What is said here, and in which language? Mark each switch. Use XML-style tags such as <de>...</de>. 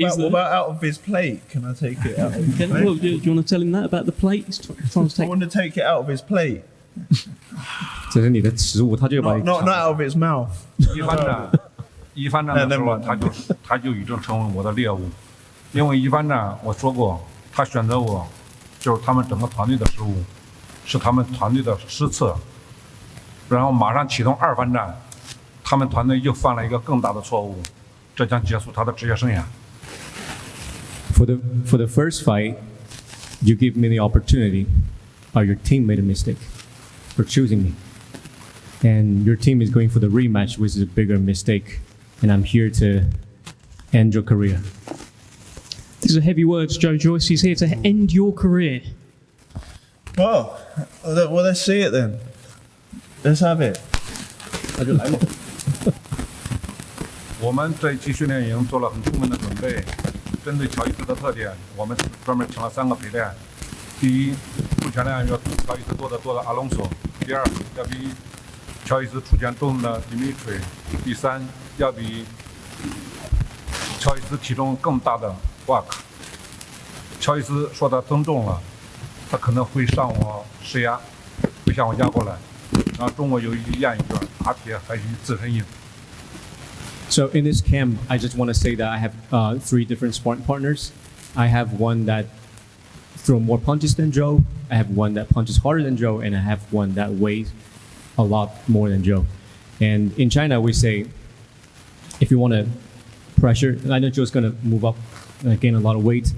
<en>What about out of his plate? Can I take it out of his plate? Well, do you want to tell him that about the plate? I want to take it out of his plate.</en> <zh>这是你的食物，他就把</zh> <en>Not out of his mouth.</en> <zh>一番战的时候，他就已经成为我的猎物，因为一番战我说过，他选择我，就是他们整个团队的失误，是他们团队的失策，然后马上启动2番战，他们团队又犯了一个更大的错误，这将结束他的职业生涯。</zh> <en>For the first fight, you give me the opportunity, but your team made a mistake for choosing me, and your team is going for the rematch, which is a bigger mistake, and I'm here to end your career. These are heavy words, Joe Joyce. He's here to end your career. Well, let's see it then. Let's have it.</en> <zh>那就来吧。我们这一期训练营做了很充分的准备，针对乔伊斯的特点，我们专门请了3个陪练。第一，出拳量要比乔伊斯多得多的阿隆索；第二，要比乔伊斯出拳重的 Dimitri；第三，要比乔伊斯体重更大的 Wak。乔伊斯说他增重了，他可能会上我施压，会向我压过来。中国有一句谚语叫打铁还需自身硬。</zh> <en>So in this camp, I just want to say that I have 3 different sparring partners. I have one that throws more punches than Joe. I have one that punches harder than Joe, and I have one that weighs a lot more than Joe. And in China, we say, if you want to pressure, I know Joe's going to move up, gain a lot of weight.</en>